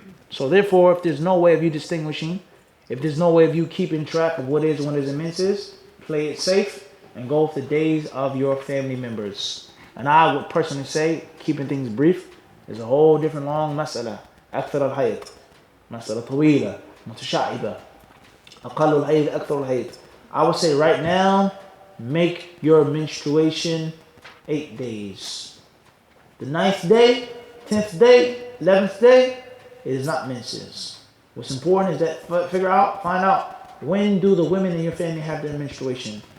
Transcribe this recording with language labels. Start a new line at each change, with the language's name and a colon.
English: So therefore, if there's no way of you distinguishing, if there's no way of you keeping track of what is when there's a menses, play it safe and go with the days of your family members. And I would personally say, keeping things brief is a whole different long mas'ala.
Arabic: أكثر الحيض مسألة طويلة متشعبة أقل الحيض أكثر الحيض.
English: I would say right now, make your menstruation 8 days. The 9th day, 10th day, 11th day, it is not menses. What's important is that find out when do the women in your family have their menstruation.